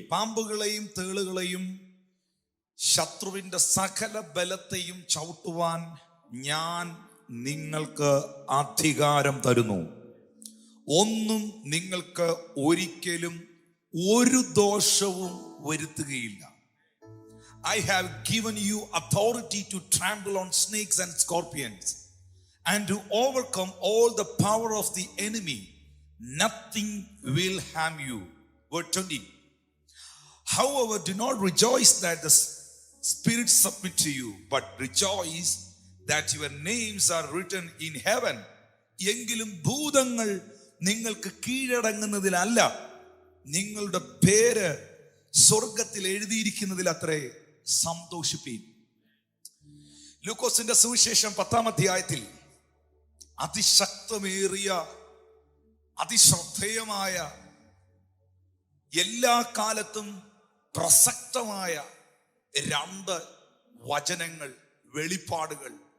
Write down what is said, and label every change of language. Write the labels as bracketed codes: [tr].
[ml] പാമ്പുകളെയും തേളുകളെയും ശത്രുവിന്റെ സകല ബലത്തെയും ചവിട്ടുവാൻ ഞാൻ നിങ്ങൾക്ക് അധികാരം തരുന്നു. ഒന്നും നിങ്ങൾക്ക് ഒരിക്കലും ഒരു ദോഷവും വരുത്തുകയില്ല. [en] I have given you authority to trample on snakes and scorpions and to overcome all the power of the enemy. Nothing will harm you. Verse 20. However, do not rejoice that the spirits submit to you, but rejoice that your names are written in heaven. [ml] എങ്കിലും ഭൂതങ്ങൾ നിങ്ങൾക്ക് കീഴടങ്ങുന്നതിലല്ല, നിങ്ങളുടെ പേര് സ്വർഗത്തിൽ എഴുതിയിരിക്കുന്നതിൽ അത്രേ സന്തോഷിപ്പീൻ. ലൂക്കോസിന്റെ സുവിശേഷം 10-ാം അധ്യായത്തിൽ അതിശക്തമേറിയ അതിശ്രദ്ധേയമായ എല്ലാ കാലത്തും പ്രസക്തമായ 2 വചനങ്ങൾ, വെളിപ്പാടുകൾ.